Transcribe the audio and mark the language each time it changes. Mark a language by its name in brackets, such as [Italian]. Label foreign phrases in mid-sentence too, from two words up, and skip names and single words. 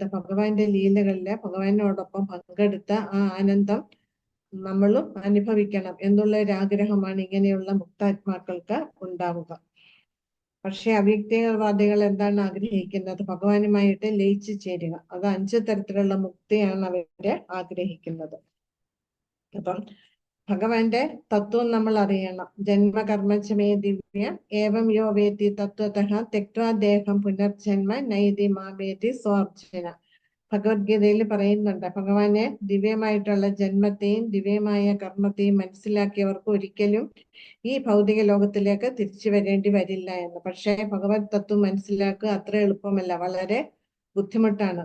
[Malayalam] ഭഗവാന്റെ ലീലകളില് ഭഗവാനോടൊപ്പം പങ്കെടുത്ത ആ ആനന്ദം നമ്മളും അനുഭവിക്കണം എന്നുള്ള ഒരു ആഗ്രഹമാണ് ഇങ്ങനെയുള്ള മുക്താത്മാക്കൾക്ക് ഉണ്ടാവുക. പക്ഷെ അവ്യക്തിവാദികൾ എന്താണ് ആഗ്രഹിക്കുന്നത്? ഭഗവാനുമായിട്ട് ലയിച്ചു ചേരുക. അത് 5 തരത്തിലുള്ള മുക്തിയാണ് അവര് ആഗ്രഹിക്കുന്നത്. അപ്പം ഭഗവാന്റെ തത്വം നമ്മൾ അറിയണം. [Sanskrit] जन्मकर्मचमे दिव्यं एवं यो वेत्ति तत्वतः तेक्वा देहं पुनर्जन्म नैति मामेति स्वार्जन. [Malayalam] ഭഗവത്ഗീതയിൽ പറയുന്നുണ്ട്, ഭഗവാനെ ദിവ്യമായിട്ടുള്ള ജന്മത്തെയും ദിവ്യമായ കർമ്മത്തെയും മനസ്സിലാക്കിയവർക്ക് ഒരിക്കലും ഈ ഭൗതിക ലോകത്തിലേക്ക് തിരിച്ചു വരേണ്ടി വരില്ല എന്ന്. പക്ഷേ ഭഗവത് തത്വം മനസ്സിലാക്കുക അത്ര എളുപ്പമല്ല, വളരെ ബുദ്ധിമുട്ടാണ്.